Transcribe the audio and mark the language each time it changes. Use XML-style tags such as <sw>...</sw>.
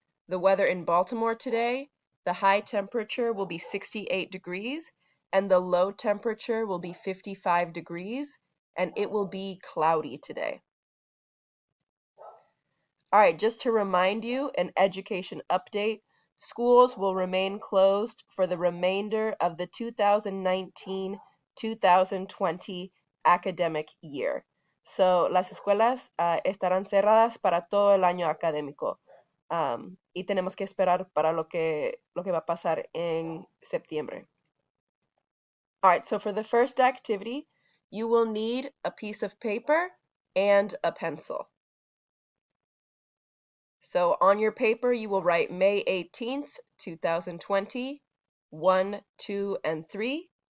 <en>The weather in Baltimore today, the high temperature will be 68 degrees and the low temperature will be 55 degrees and it will be cloudy today. All right, just to remind you, an education update, schools will remain closed for the remainder of the 2019-2020 academic year.</en> <es>So, las escuelas estarán cerradas para todo el año académico. Y tenemos que esperar para lo que va a pasar en septiembre.</es> <en>All right, so for the first activity, you will need a piece of paper and a pencil. So on your paper, you will write May 18th, 2020, 1, 2, and 3.</en>